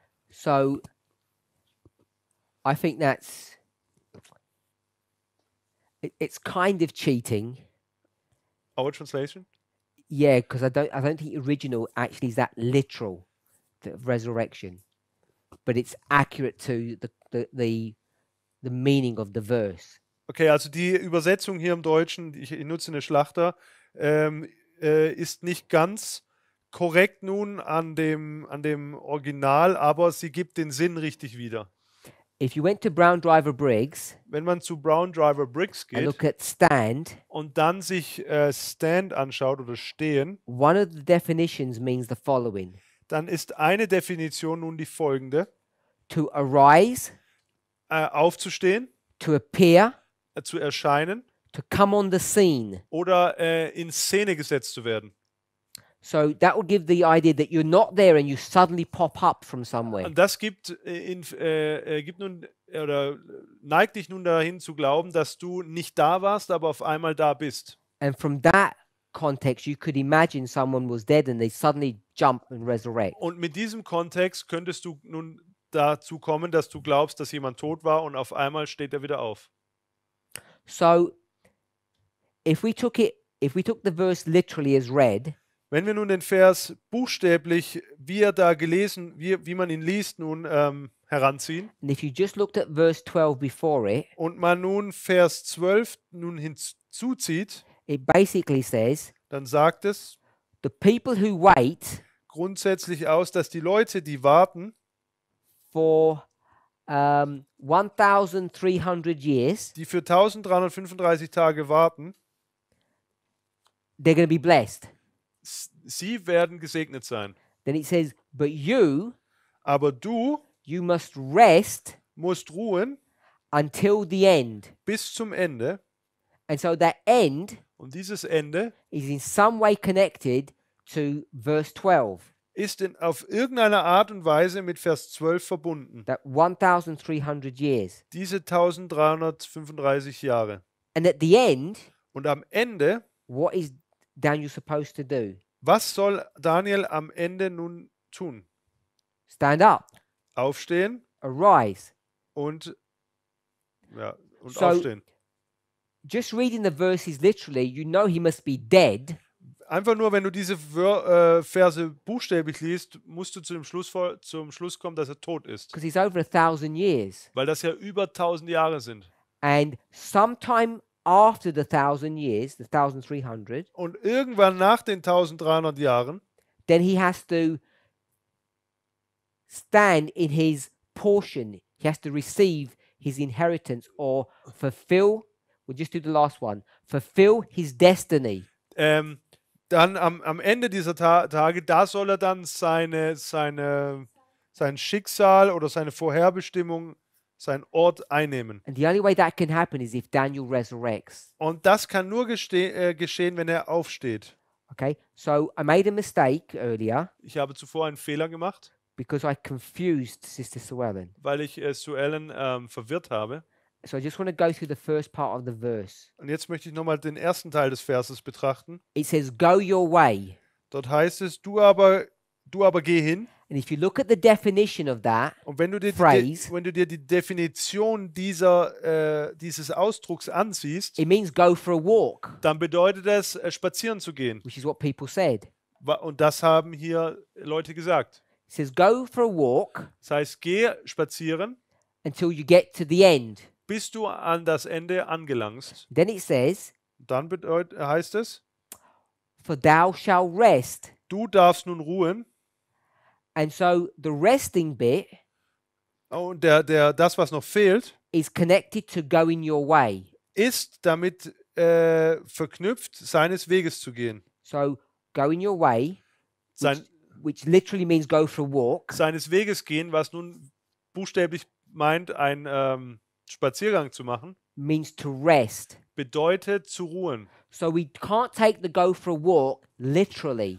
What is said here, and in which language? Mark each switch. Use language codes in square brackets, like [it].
[en] So I think it's kind of cheating. Our translation? Yeah, because I don't think original actually is that literal, the resurrection, but it's accurate to the meaning of the verse. [de] Okay, also die Übersetzung hier im Deutschen, ich nutze eine Schlachter, ist nicht ganz korrekt nun an dem Original, aber sie gibt den Sinn richtig wieder. [en] If you went to Brown Driver Briggs [de] Wenn man zu Brown Driver Briggs [en] and [de] geht [en] look at stand, [de] und dann sich Stand anschaut oder Stehen, [en] one of the definitions means the following: [de] dann ist eine Definition nun die folgende: [en] to arise, [de] aufzustehen, [en] to appear, [de] zu erscheinen [en] to come on the scene. [de] oder in Szene gesetzt zu werden. [en] So that will give the idea that you're not there and you suddenly pop up from somewhere. [de] Und das gibt nun oder neigt dich nun dahin zu glauben, dass du nicht da warst, aber auf einmal da bist. [en] And from that context, you could imagine someone was dead and they suddenly jump and resurrect. [de] Und mit diesem Kontext könntest du nun dazu kommen, dass du glaubst, dass jemand tot war und auf einmal steht er wieder auf. [en] So if we took the verse literally as read, [de] Wenn wir nun den Vers buchstäblich, wie er da gelesen, wie man ihn liest, nun heranziehen [en] and if you just looked at verse 12 before it, [de] und man nun Vers 12 nun hinzuzieht, [en] it basically says, [de] dann sagt es [en] the people who wait [de] grundsätzlich aus, dass die Leute, die warten [en] for 1,300 years, [de] die für 1335 Tage warten, [en] they're going to be blessed. [de] sie werden gesegnet sein. [en] Then it says, but you [de] Aber du [en] must rest [de] musst ruhen [en] until the end. [de] bis zum Ende. [en] And so that end [de] Und dieses Ende [en] is in some way connected to verse 12, [de] ist auf irgendeine Art und Weise mit Vers 12 verbunden. [en] that 1,300 years. [de] Diese 1335 Jahre. [en] And at the end, [de] Und am Ende, [en] what is Daniel supposed to do? [de] was soll Daniel am Ende nun tun? [en] Stand up, [de] Aufstehen [en] arise. [de] und [en] So- [de] aufstehen. [en] Just reading the verses literally, you know he must be dead, [de] Einfach nur, wenn du diese Verse buchstäblich liest, musst du zum Schluss kommen, dass er tot ist. [en] because he's over 1,000 years. [de] Weil das ja über 1000 Jahre sind. [en] And sometime after the 1,000 years, the 1,300, [de] Und irgendwann nach den 1300 Jahren, [en] then he has to stand in his portion. He has to receive his inheritance or fulfill, we'll just do the last one, fulfill his destiny. [de] dann am Ende dieser Tage, da soll er dann sein Schicksal oder seine Vorherbestimmung, seinen Ort einnehmen. [en] And the only way that can happen is if Daniel resurrects. [de] Und das kann nur geschehen, wenn er aufsteht. [en] Okay, so I made a mistake earlier [de] Ich habe zuvor einen Fehler gemacht, [en] because I confused Sister Suellen. [de] weil ich Suellen verwirrt habe. [en] So I just want to go through the first part of the verse. [de] Und jetzt möchte ich nochmal den ersten Teil des Verses betrachten. [en] It says, go your way. [de] Dort heißt es, du aber geh hin. [en] And if you look at the definition of that [de] Und wenn du dir [en] phrase, [de] die Definition dieses Ausdrucks ansiehst, [en] it means go for a walk, [de] dann bedeutet es, spazieren zu gehen. [en] which is what people said. [de] Und das haben hier Leute gesagt. [en] It says, go for a walk [de] Das heißt, geh spazieren, [en] until you get to the end. [de] bis du an das Ende angelangst. [en] Then it says, [de] Dann heißt es, [en] for thou shalt rest. [de] du darfst nun ruhen. [en] And so the resting bit [de] Und das, was noch fehlt, [en] is connected to going your way. [de] ist damit verknüpft, seines Weges zu gehen. [en] So going your way, which literally means go for a walk, [de] Seines Weges gehen, was nun buchstäblich meint, einen Spaziergang zu machen, [en] means to rest. [de] bedeutet zu ruhen. [en] So we can't take the go for a walk literally.